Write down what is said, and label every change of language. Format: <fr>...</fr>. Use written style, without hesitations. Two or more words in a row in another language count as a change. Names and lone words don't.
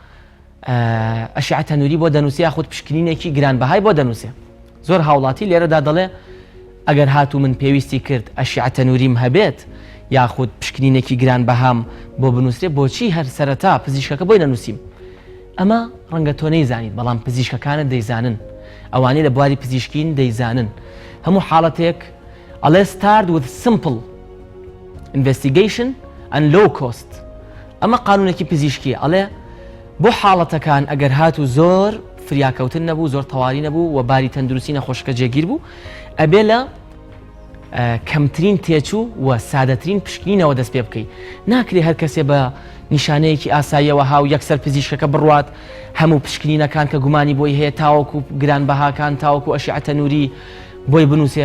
<ckb>ئەشعەتە نووری بۆ دەنووسێ یاخود پشکنینێکی گرانبەهای بۆ دەنووسێ زۆر هاوڵاتی لێرەدا دەڵێ ئەگەر هاتوو من پێویستی کرد ئەشعەتە نووریم هەبێت یاخود پشکنینێکی گرانبەهام بۆ بنووسێ بۆچی هەر سەرەتا پزیشکەکە بۆی نەنووسیم ئەمە ڕەنگە تۆ نەیزانیت بەڵام پزیشکەکانت دەیزانن ئەوانەی لە بواری پزیشکین دەیزانن هەموو حاڵەتێک ئەڵێ</ckb> <en>start with simple investigation and low cost</en> <ckb>ئەمە قانونێکی پزیشکیە ئەڵێ بۆ حاڵەتەکان ئەگەر هاتوو زۆر فریاکەوتن نەبوو زۆر تەواوی نەبوو و باری تەندروستی نەخۆشەکە جێگیر بوو ئەبێ لە کەمترین تێچوو و سادەترین پشکنینەوە دەست پێ بکەیت ناکرێ هەر کەسێ بە نیشانەیەکی ئاساییەوە هاو یەکسەر پزیشکەکە بڕوات هەموو پشکنینەکان کە گومانی بۆی هەیە تاوەکو گرانبەهاکان تاوەکو ئەشعەتە نووری بۆی بنووسێ</ckb>